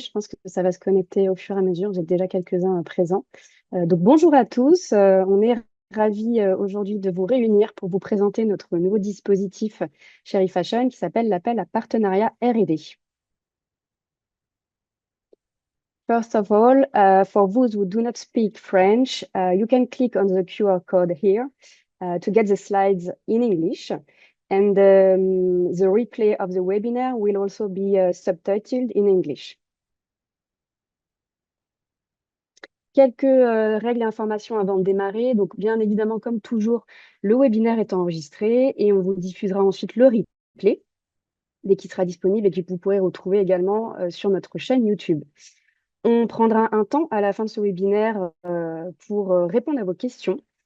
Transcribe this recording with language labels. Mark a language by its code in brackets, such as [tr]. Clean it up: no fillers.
[fr] Je pense que ça va se connecter au fur et à mesure. Vous êtes déjà quelques-uns présents. Donc bonjour à tous. On est ravis aujourd'hui de vous réunir pour vous présenter notre nouveau dispositif chez Fashion qui s'appelle l'appel à partenariat R&D. [en] First of all, for those who do not speak French, you can click on the QR code here to get the slides in English. And the replay of the webinar will also be subtitled in English. [fr] Quelques règles et informations avant de démarrer. Donc, bien évidemment, comme toujours, le webinaire est enregistré et on vous diffusera ensuite le replay dès qu'il sera disponible et que vous pourrez retrouver également sur notre chaîne YouTube. On prendra un temps à la fin de ce webinaire pour répondre à vos questions.